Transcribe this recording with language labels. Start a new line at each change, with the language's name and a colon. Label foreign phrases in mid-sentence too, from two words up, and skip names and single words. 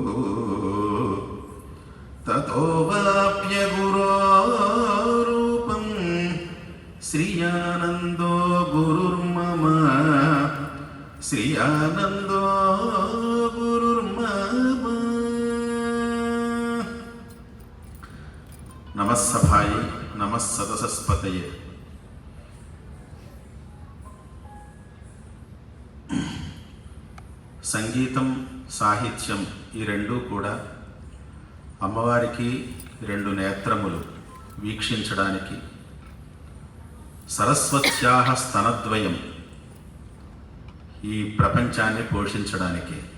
Sanskrit: ततो वाप्य गुरोरूपं श्रियानन्दो गुरुर्मम श्रियानन्दो गुरुर्मम। नमः सभायै नमः सदसस्पतये।
Telugu: సంగీతం సాహిత్యం ఈ రెండూ కూడా అమ్మవారికి రెండు నేత్రములు వీక్షించడానికి,
Sanskrit: సరస్వత్యాః స్తనద్వయం
Telugu: ఈ ప్రపంచాన్ని పోషించడానికి.